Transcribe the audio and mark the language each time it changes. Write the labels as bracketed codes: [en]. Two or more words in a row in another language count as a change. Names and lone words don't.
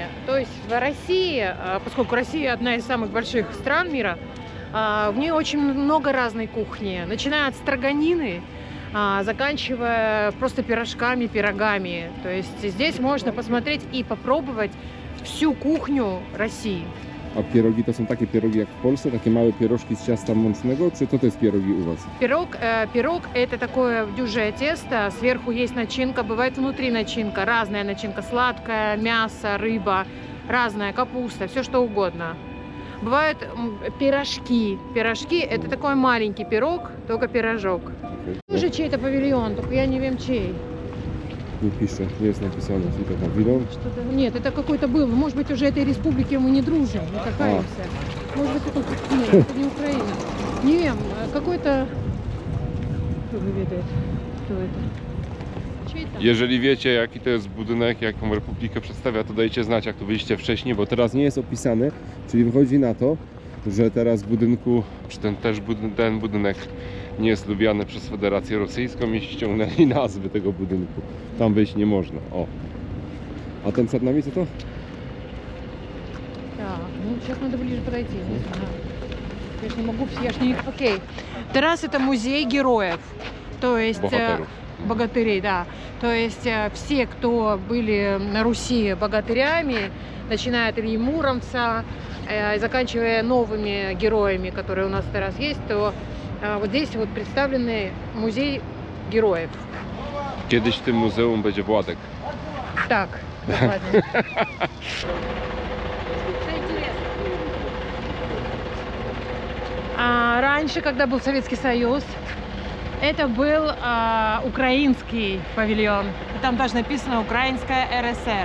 [ru] То есть в России, поскольку Россия одна из самых больших стран мира, в ней очень много разной кухни. Начиная от строганины, заканчивая просто пирожками, пирогами. То есть здесь можно посмотреть и попробовать всю кухню России. [pl] A pierogi to są takie pierogi jak w Polsce, takie małe pierożki z ciasta mącznego, czy to jest pierogi u was? [ru] Пирог это такое дюжее тесто, сверху есть начинка, бывает внутри начинка, разная начинка, сладкая, мясо, рыба, разная капуста, все что угодно. Бывают пирожки. Пирожки это такой маленький пирог, только пирожок. Тоже чей-то павильон, только я [pl] nie wiem [ru] чей. [pl] Nie pisze, jest napisane, że to pawilon. [ru] Что-то... Нет, это какой-то был. Может быть, уже этой республике мы не дружим, не кахаемся. Может быть, это... Нет, это не Украина. [pl] Nie wiem, [ru] какой-то... Кто выведает, кто это? Чей там? [pl] Jeżeli wiecie, jaki to jest budynek, jaką republikę przedstawia, to dajcie znać, jak tu byliście wcześniej, bo teraz nie jest opisany, czyli wychodzi na to, że teraz w budynku, czy ten budynek nie jest lubiany przez Federację Rosyjską i ściągnęli nazwy tego budynku. Tam wejść nie można. O. A ten przed nami co to? [ru] Так, ну сейчас надо ближе подойти, не знаю. Я ж не могу, я ж не... Окей. Террас это музей героев. То есть... [pl] Bohaterów. [ru] Богатырей, да. То есть все, кто были на Руси богатырями, начиная от Ильи Муромца, заканчивая новыми героями, которые у нас сейчас есть, то вот здесь вот представлены музей героев. [pl] Kiedyś w tym muzeum będzie Władek. [ru] Так, ладно. Раньше, когда был Советский Союз, это был украинский павильон. И там даже написано «Украинская РСР».